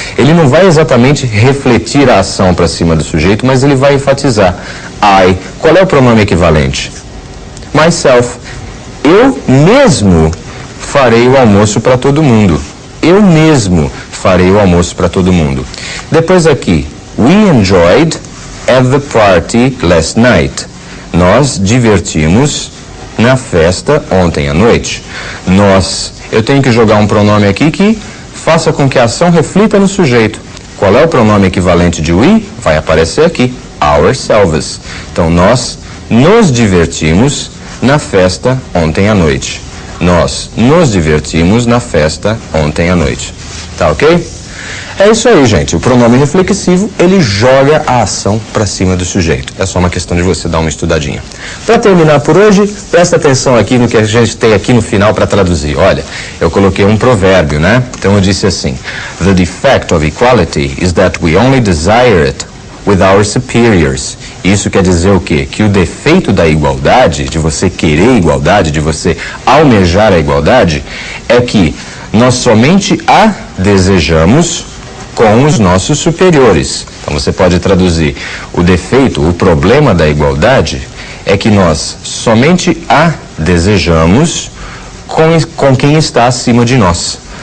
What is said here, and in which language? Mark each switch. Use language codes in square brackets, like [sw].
[pt] Ele não vai exatamente refletir a ação para cima do sujeito, mas ele vai enfatizar. I. Qual é o pronome equivalente? Myself. Eu mesmo farei o almoço para todo mundo. Eu mesmo farei o almoço para todo mundo. Depois aqui, [en] we enjoyed at the party last night. [pt] Nós divertimos na festa ontem à noite. Eu tenho que jogar um pronome aqui que faça com que a ação reflita no sujeito. Qual é o pronome equivalente de we? Vai aparecer aqui, ourselves. Então, nós nos divertimos na festa ontem à noite. Nós nos divertimos na festa ontem à noite. Tá ok? É isso aí, gente. O pronome reflexivo, ele joga a ação para cima do sujeito. É só uma questão de você dar uma estudadinha. Para terminar por hoje, presta atenção aqui no que a gente tem aqui no final para traduzir. Olha, eu coloquei um provérbio, né? Então eu disse assim: [en] The defect of equality is that we only desire it with our superiors. [pt] Isso quer dizer o quê? Que o defeito da igualdade, de você querer igualdade, de você almejar a igualdade, é que nós somente a desejamos com os nossos superiores. Então você pode traduzir: o defeito, o problema da igualdade é que nós somente a desejamos com quem está acima de nós.